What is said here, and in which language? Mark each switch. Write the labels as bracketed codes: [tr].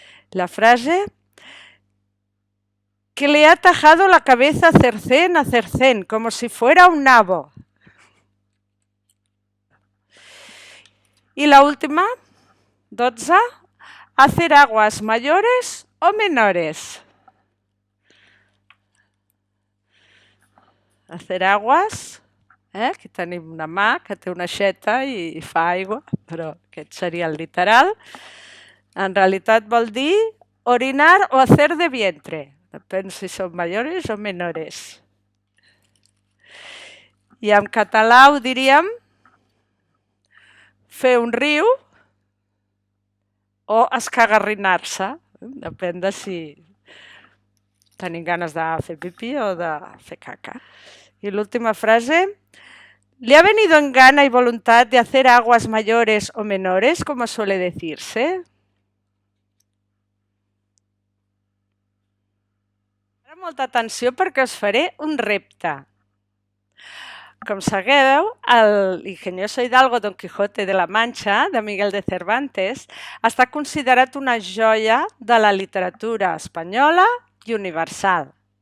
[es] La frase: que le ha tajado la cabeza cercén a cercén, como si fuera un nabo. Y la última, 12, hacer aguas mayores o menores. [ca] Hacer aguas, aquí tenim una mà que té una aixeta i fa aigua, però aquest seria el literal. En realitat vol dir [es] orinar o hacer de vientre. [ca] Depèn si són mayores o menores. I en català ho diríem fer un riu o escagarrinar-se. Depèn de si tenim ganes de fer pipí o de fer caca. [es] Y la última frase: ¿le ha venido en gana y voluntad de hacer aguas mayores o menores, como suele decirse? [ca] Ara molta atenció perquè us faré un repte. Com sabeu, l'Ingenioso Hidalgo Don Quijote de la Mancha, de Miguel de Cervantes, està considerat una joia de la literatura espanyola i universal.